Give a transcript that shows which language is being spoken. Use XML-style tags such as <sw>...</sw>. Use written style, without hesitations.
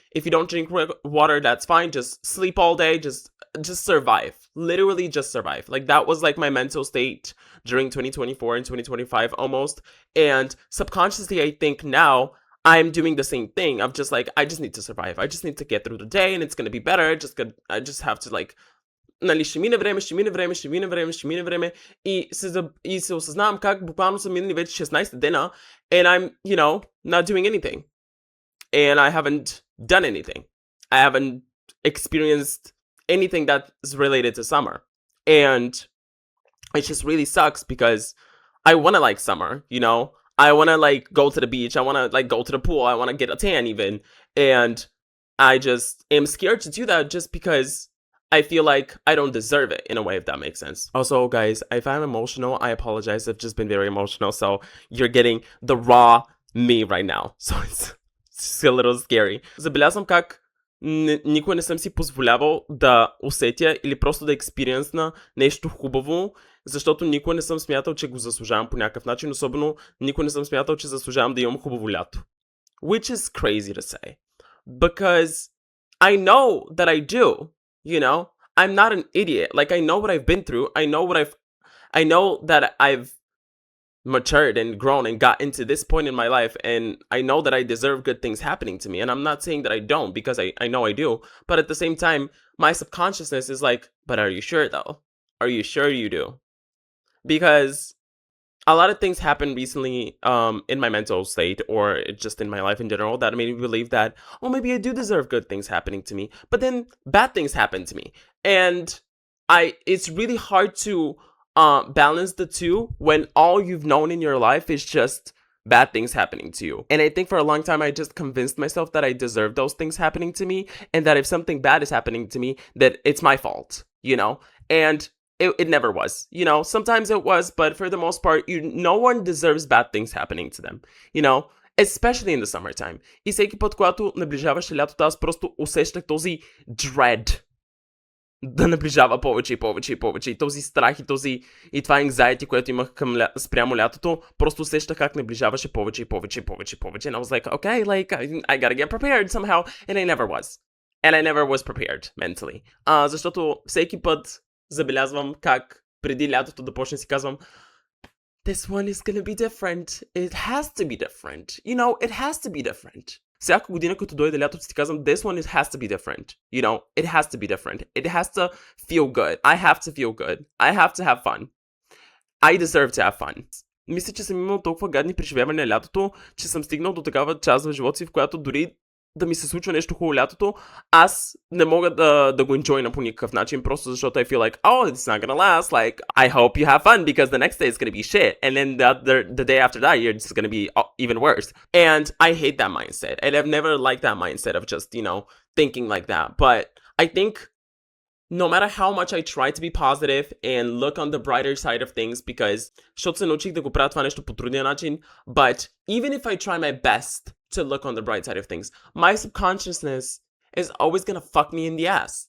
<en>If you don't drink water, that's fine. Just sleep all day. Just survive. Literally just survive. Like, that was like my mental state during 2024 and 2025 almost. And subconsciously, I think now I'm doing the same thing. I'm just like, I just need to survive. I just need to get through the day and it's going to be better. I just have to like,</en> <bg>нали, ще мине време и се осъзнавам как буквално са минали вече 16 дена</bg> <en>and I'm, you know, not doing anything. And I haven't done anything. I haven't experienced anything that's related to summer. And it just really sucks because I want to like summer, you know? I want to like go to the beach. I want to like go to the pool. I want to get a tan even. And I just am scared to do that just because I feel like I don't deserve it in a way, if that makes sense. Also, guys, if I'm emotional, I apologize. I've just been very emotional. So you're getting the raw me right now. So it's a little scary.</en> <bg>Забелязвам как никога не съм си позволявал да усетя или просто да експириенсна нещо хубаво, защото никога не съм смятал, че го заслужавам по някакъв начин, особено никога не съм смятал, че заслужавам да имам хубаво лято.</bg> <en>Which is crazy to say. Because I know that I do, you know? I'm not an idiot. Like, I know what I've been through. I know that I've matured and grown and got into this point in my life, and I know that I deserve good things happening to me. And I'm not saying that I don't, because I know I do. But at the same time, my subconsciousness is like, but are you sure though? Are you sure you do? Because a lot of things happened recently in my mental state or just in my life in general that made me believe that, oh, maybe I do deserve good things happening to me. But then bad things happen to me. And it's really hard to balance the two when all you've known in your life is just bad things happening to you. And I think for a long time, I just convinced myself that I deserve those things happening to me, and that if something bad is happening to me, that it's my fault, you know? And it never was, you know? Sometimes it was, but for the most part, no one deserves bad things happening to them, you know? Especially in the summertime.</en> <bg>И всеки път, когато наближаваше лятото, аз просто усещах този dread да наближава повече и повече и повече. И този страх и това anxiety, което имах спрямо лятото, просто усещах как наближаваше повече и повече и повече и повече.</bg> <en>And I was like, okay, like, I gotta get prepared somehow. And I never was. And I never was prepared mentally.</en> <bg>Защото всеки път забелязвам как преди лятото да почне си казвам,</bg> <en>this one is gonna be different. It has to be different. You know, it has to be different.</en> <bg>Всяка година, като дойде лятото, си казвам,</bg> <en>this one has to be different. You know, it has to be different. It has to feel good. I have to feel good. I have to have fun. I deserve to have fun.</en> <bg>мисля, че съм имал толкова гадни преживявания лятото, че съм стигнал до такава част в живота си, в която дори да ми се случва нещо хубаво лятото, аз не мога да го enjoyна по никакъв начин, просто защото</bg> <en>I feel like, oh, it's not gonna last, like, I hope you have fun, because the next day is gonna be shit, and then the day after that, you're just gonna be even worse. And I hate that mindset, and I've never liked that mindset of just, thinking like that, but I think no matter how much I try to be positive and look on the brighter side of things, because</en> <bg>защото се научих да го правя това нещо по трудния начин,</bg> <en>but even if I try my best to look on the bright side of things, my subconsciousness is always gonna fuck me in the ass.</en>